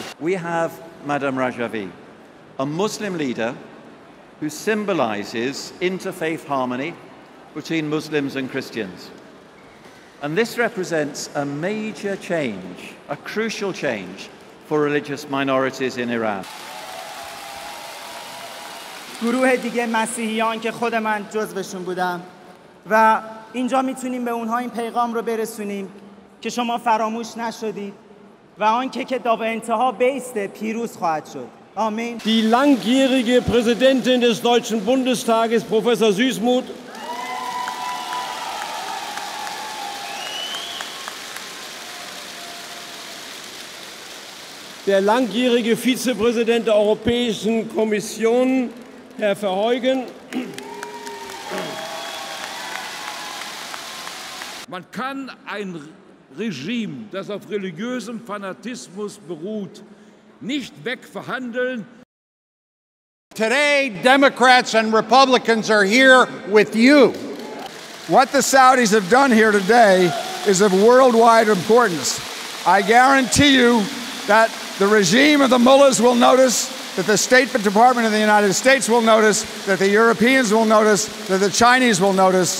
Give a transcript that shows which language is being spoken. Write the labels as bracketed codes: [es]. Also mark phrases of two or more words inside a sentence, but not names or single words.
[en] We have Madam Rajavi, a Muslim leader who symbolizes interfaith harmony between Muslims and Christians. And this represents a major change, a crucial change for religious minorities in Iran. [fa] گروه دیگه مسیحیان که خود من جزوشون بودم و اینجا میتونیم به اونها این پیغام رو برسونیم که شما فراموش نشدید و آنکه که تا به انتها بیسته پیروز خواهد شد. آمین. [de] Die langjährige Präsidentin des Deutschen Bundestages, Professor Süßmuth, der langjährige Vizepräsident der Europäischen Kommission, Herr Verheugen. Man kann ein Regime, das auf religiösem Fanatismus beruht, nicht wegverhandeln. [en] Today, Democrats and Republicans are here with you. What the Saudis have done here today is of worldwide importance. I guarantee you that the regime of the mullahs will notice, that the State Department of the United States will notice, that the Europeans will notice, that the Chinese will notice.